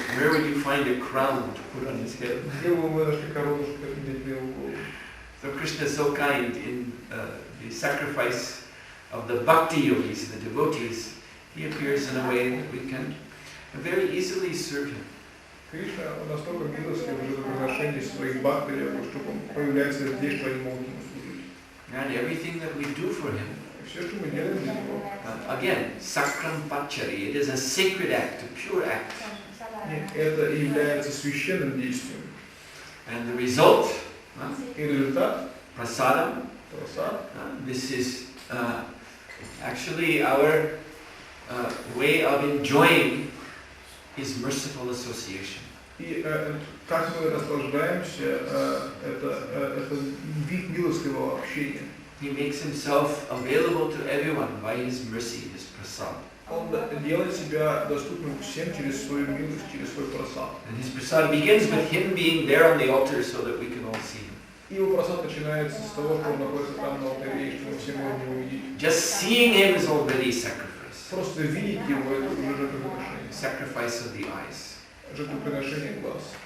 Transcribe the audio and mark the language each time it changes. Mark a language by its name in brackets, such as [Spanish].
[English] Where would you find a crown to put on his head? [Russian] Где бы вы нашли корону, чтобы надеть на его голову? [English] So Krishna is so kind in the sacrifice of the bhakti yogis, the devotees. He appears in a way that we can very easily serve him. [Russian] Кришна настолько милостлив в жертвоприношении своих бхактов, чтобы он появляется здесь, что они могут ему служить. [English] And everything that we do for him, [Russian] Все, что мы делаем для него, [English] again, sakram pachari, it is a sacred act, a pure act. [Russian] это является священным действием. [English] And the result, [Russian] И результат, [English] prasadam, this is actually our way of enjoying his merciful association. [Russian] И как мы наслаждаемся, это вид милостливого общения. [English] He makes himself available to everyone by his mercy, his prasad. [Russian] Он делает себя доступным всем через свою милость, через свой прасад. [English] And his prasad begins with him being there on the altar so that we can all see him. [Russian] И его прасад начинается с того, что он находится там на алтаре, и что мы все можем его увидеть. [English] Just seeing him is already sacrifice. [Russian] Просто видеть его, это уже жертвоприношение. [English] Sacrifice of the eyes. [Russian] Жертвоприношение глаз.